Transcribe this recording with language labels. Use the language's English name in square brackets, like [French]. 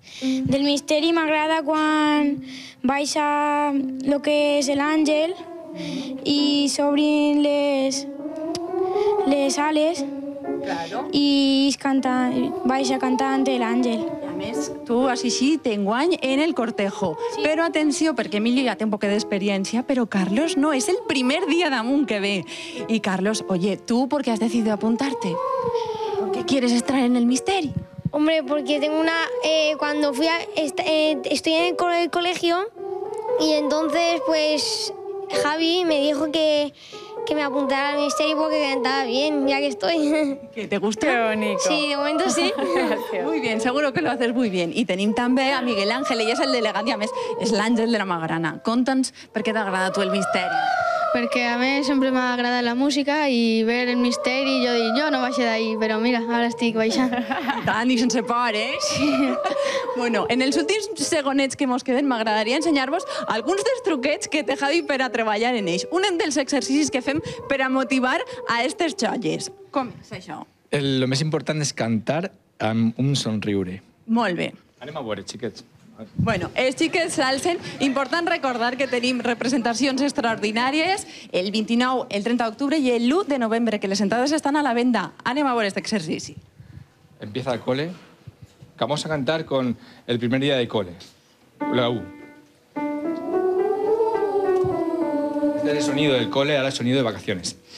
[Catalan] Del misteri m'agrada quan baixa el que és l'àngel i s'obrin les ales i baixa cantant l'àngel. A més, tu has eixit enguany en el cortejo. Però atenció, perquè Emilio ja té un poc d'experiència, però Carlos no, és el primer dia damunt que ve. [Spanish] Y Carlos, oye, ¿tú por qué has decidido apuntarte? ¿Por qué quieres estar en el misteri? Hombre, porque tengo cuando estoy en el colegio y entonces pues Javi me dijo que me apuntara al misterio porque cantaba bien, ya que estoy. ¿Que te gusta? Qué bonito. Sí, de momento sí. Muy bien, seguro que lo haces muy bien. [Catalan] I tenim també a Miguel Ángel, ell és el delegat i a més és l'àngel de la Magrana. Conta'ns per què t'agrada a tu el misteri. Perquè a mi sempre m'ha agradat la música i ver el misteri, jo no baixé d'ahí, però mira, ara estic baixant. I tant, i sense por, eh? Sí. Bueno, en els últims segonets que mos queden m'agradaria ensenyar-vos alguns dels truquets que té Javi per a treballar en ells. Un dels exercicis que fem per a motivar a aquestes xolles. Com és això? El més important és cantar amb un somriure. Molt bé. Anem a veure, xiquets. Bueno, els xiquets s'alcen. Important recordar que tenim representacions extraordinàries el 29, el 30 d'octubre i el 1 de novembre, que les entrades estan a la venda. Anem a veure aquest exercici. [Spanish] Empieza el cole. Vamos a cantar con el primer día de cole. La U. Este es el sonido del cole, ahora el sonido de vacaciones.